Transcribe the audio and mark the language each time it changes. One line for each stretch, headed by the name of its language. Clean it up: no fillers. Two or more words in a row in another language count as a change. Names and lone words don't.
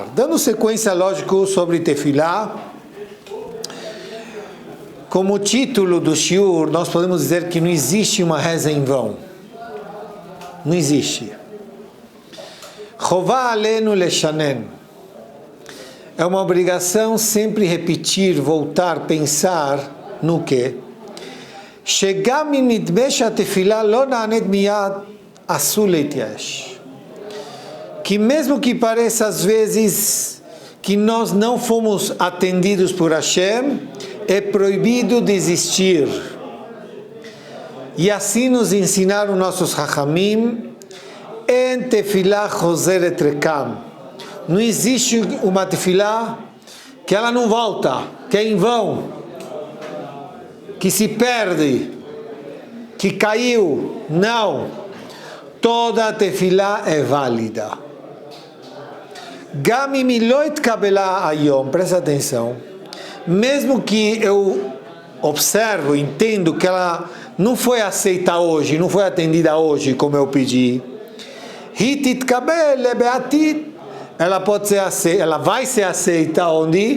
Portuguese: Dando sequência, lógico, sobre Tefilá. Como título do shiur, nós podemos dizer que não existe uma reza em vão. Não existe.
Hebrew: Chová alenu leshanen.
Portuguese: É uma obrigação sempre repetir, voltar, pensar no que?
Hebrew: Chegar minidmesh atefilá lo naanet miyad asul leityash.
Portuguese: Que mesmo que pareça às vezes que nós não fomos atendidos por Hashem, é proibido desistir. E assim nos ensinaram nossos Chachamim,
Hebrew: en tefilá chozeret rekam.
Portuguese: Não existe uma tefilá que ela não volta, que é em vão, que se perde, que caiu. Não. Toda tefilá é válida.
Hebrew: Gam im lo itkabela hayom,
Portuguese: presta atenção. Mesmo que eu observo, entendo que ela não foi aceita hoje, não foi atendida hoje como eu pedi, ela pode ser aceita, ela vai ser aceita onde?